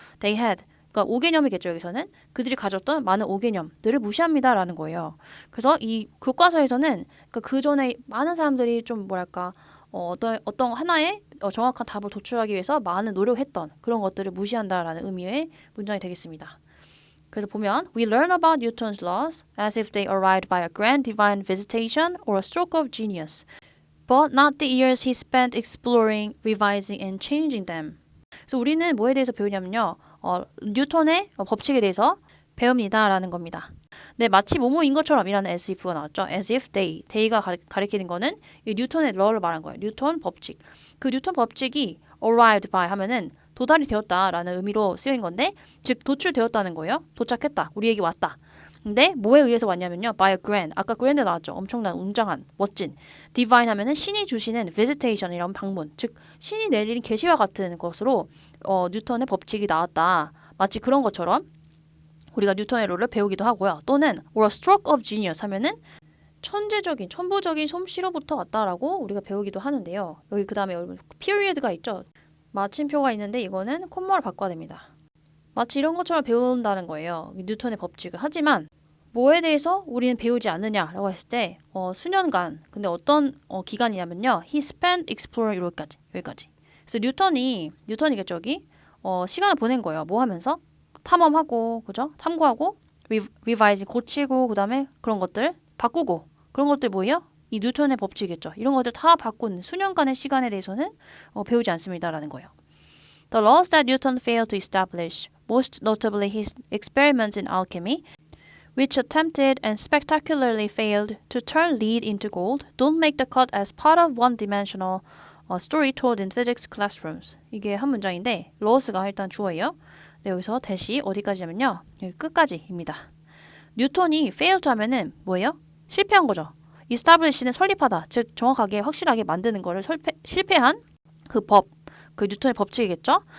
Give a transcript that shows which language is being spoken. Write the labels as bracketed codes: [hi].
[ko] they had 그러니까 오개념이겠죠. 여기서는 그들이 가졌던 많은 오개념들을 무시합니다라는 거예요. 그래서 이 교과서에서는 그 전에 많은 사람들이 좀 뭐랄까 어떤 하나의 정확한 답을 도출하기 위해서 많은 노력했던 그런 것들을 무시한다라는 의미의 문장이 되겠습니다. [en] 그래서 보면 We learn about Newton's laws as if they arrived by a grand divine visitation or a stroke of genius, but not the years he spent exploring, revising, and changing them. [ko] 그래서 우리는 뭐에 대해서 배우냐면요. 뉴턴의 법칙에 대해서 배웁니다라는 겁니다. 네, 마치 뭐뭐인 것처럼 이라는 as if가 나왔죠. [en] as if they [ko] 가 가리키는 거는 이 뉴턴의 law를 말한 거예요. 뉴턴 법칙. 그 뉴턴 법칙이 arrived by 하면은 도달이 되었다라는 의미로 쓰인 건데, 즉 도출되었다는 거예요. 도착했다. 우리에게 왔다. 근데 뭐에 의해서 왔냐면요. [en] by a grand. [ko] 아까 grand 나왔죠. 엄청난 웅장한 멋진. divine 하면은 신이 주시는 visitation이라는 방문. 즉 신이 내리는 계시와 같은 것으로 뉴턴의 법칙이 나왔다. 마치 그런 것처럼 우리가 뉴턴의 룰을 배우기도 하고요. 또는 [en] or a stroke of genius [ko] 하면은 천재적인, 천부적인 솜씨로부터 왔다라고 우리가 배우기도 하는데요. 여기 그 다음에 여러분 period가 있죠. 마침표가 있는데 이거는 콤마를 바꿔야 됩니다. 마치 이런 것처럼 배운다는 거예요. 뉴턴의 법칙을. 하지만 뭐에 대해서 우리는 배우지 않느냐라고 했을 때 수년간, 근데 어떤 기간이냐면요. [en] He spent exploring [ko] 여기까지. 그래서 뉴턴이겠죠 여기. 시간을 보낸 거예요. 뭐 하면서? 탐험하고, 그죠? 탐구하고, revise 고치고, 그 다음에 그런 것들 바꾸고, 그런 것들 뭐예요? 이 뉴턴의 법칙이겠죠. 이런 것들 다 바꾼 수년간의 시간에 대해서는 배우지 않습니다라는 거예요. [en] The laws that Newton failed to establish, most notably his experiments in alchemy, which attempted and spectacularly failed to turn lead into gold, don't make the cut as part of one-dimensional story told in physics classrooms. [ko] 이게 한 문장인데 laws가 일단 주어예요. 네, 여기서 대시 어디까지냐면요. 여기 끝까지입니다. 뉴턴이 fail to 하면은 뭐예요? 실패한 거죠. establish는 설립하다. 즉 정확하게 확실하게 만드는 거를 실패한 그 법, 그 뉴턴의 법칙이겠죠.